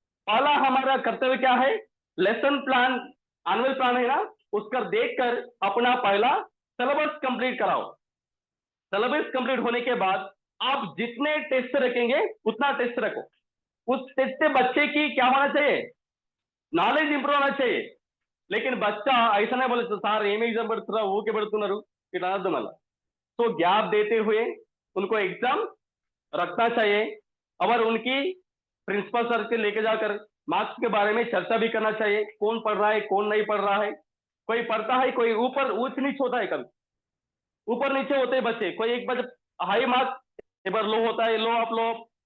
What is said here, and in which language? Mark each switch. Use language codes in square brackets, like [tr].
[hi] पहला हमारा कर्तव्य क्या है, लेसन प्लान, एनुअल प्लान है ना, उसका देखकर अपना पहला सिलेबस कंप्लीट कराओ। सिलेबस कंप्लीट होने के बाद आप जितने टेस्ट रखेंगे उतना टेस्ट रखो। उस टेस्ट से बच्चे की क्या होना चाहिए, नॉलेज इंप्रूव होना चाहिए। [te] लेकिन बच्चा ऐसा नहीं बोले, సార్ ఏం ఎగ్జామ్ పెడుతున్నా ఊకే పెడుతున్నారు ఇట్లా అనద్దు మళ్ళా। [hi] तो गैप देते हुए उनको एग्जाम रखना चाहिए, और उनकी प्रिंसिपल सर के लेके जाकर मार्क्स के बारे में चर्चा भी करना चाहिए, कौन पढ़ रहा है कौन नहीं पढ़ रहा है। कोई पढ़ता है, कोई ऊपर ऊंच नीच होता है, कभी ऊपर नीचे होते हैं बच्चे, कोई एक बार हाई मार्क्स, एक बार लो होता है, लो अप लो अप।